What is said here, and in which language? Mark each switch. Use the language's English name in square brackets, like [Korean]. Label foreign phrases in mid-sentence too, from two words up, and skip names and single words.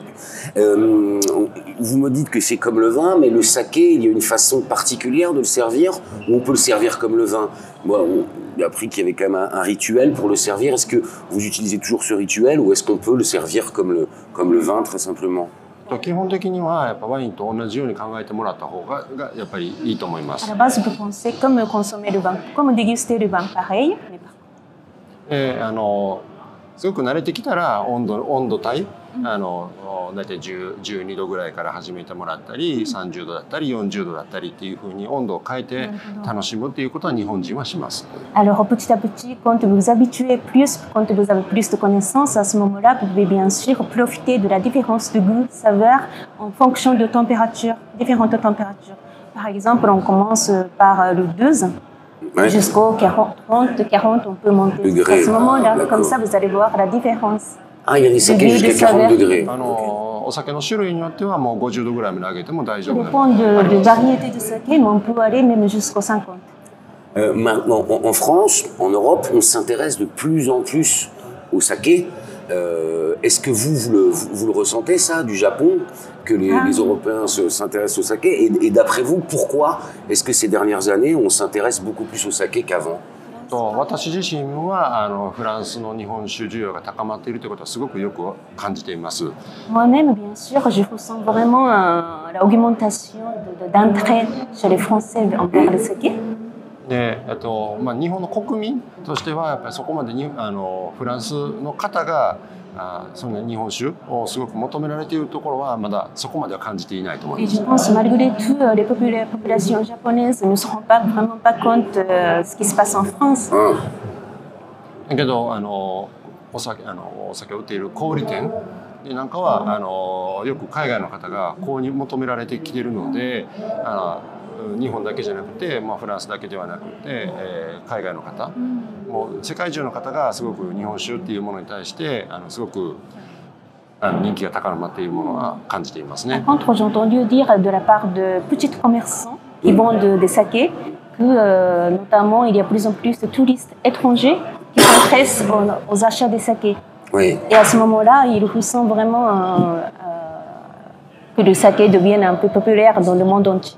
[French] Vous me dites que c'est comme le vin, mais le saké, il y a une façon particulière de le servir, ou on peut le servir comme le vin. Moi, j'ai appris qu'il y avait quand même un rituel pour le servir. Est-ce que vous utilisez toujours ce rituel, ou est-ce qu'on peut le servir comme le vin, très simplement? [Japanese] 基本的にはやっぱワインと同じように考えてもらった方がやっぱりいいと思いま [French] À [Japanese] す。 [French] la base, vous pensez comme consommer le vin, comme déguster le vin, pareil. Mais par [Japanese] すごく慣れてきたら温度帯、大体12度ぐらいから始めてもらったり、30度だったり40度だったりっていうふうに温度を変えて楽しむっていうことは日本人はします。 [French] Alors petit à petit, quand vous vous habituez plus, quand vous avez plus de connaissances, à ce moment-là, vous pouvez bien sûr profiter de la différence de goût, de saveur en fonction de température, différentes températures. Par exemple, on commence par le 2. Ouais. Jusqu'au 40, on peut monter Degrés. à ce moment-là. D'accord. Comme ça, vous allez voir la différence. Ah, il y a des sakés Degrés de jusqu'à 40 saveur. degrés. [Japanese] お酒の種類によってはもう50度ぐらいまで上げても大丈 [French] Ça [Japanese] 夫です。 [French] dépend de variété de saké, mais on peut aller même jusqu'au 50. Maintenant, en France, en Europe, on s'intéresse de plus en plus au saké. Est-ce que vous le ressentez, ça, du Japon, que les Européens s'intéressent au saké? Et d'après vous, pourquoi est-ce que ces dernières années, on s'intéresse beaucoup plus au saké qu'avant? [Japanese] 私自身はフランスの日本酒需要が高まっているということはすごくよく感じています。 [French] Moi-même, bien sûr, je ressens vraiment l'augmentation d'entraide chez les Français envers le saké. [Japanese] で日本の国民としてはやっぱりそこまでにフランスの方がその日本酒をすごく求められているところはまだそこまでは感じていないと思い [French] Et [Japanese] ま [French] je [Japanese] す。 [French] pense malgré tout, les populations japonaises ne se rendent vraiment pas compte de ce qui se passe en France. [Japanese] だけどお酒を売っている小売店でなんかはよく海外の方が購入求められてきているので日本だけじゃなくて、フランスだけではなくて、海外の方もう世界中の方がすごく日本酒っていうものに対してすごく人気が高まっているものは感じていますね。 [French] Par contre, j'ai entendu dire de la part de petits commerçants qui vendent des sakés que notamment il y a de plus en plus de touristes étrangers qui s'intéressent aux achats des sakés. Oui. Et à ce moment-là, ils ressentent vraiment que le saké devienne un peu populaire dans le monde entier.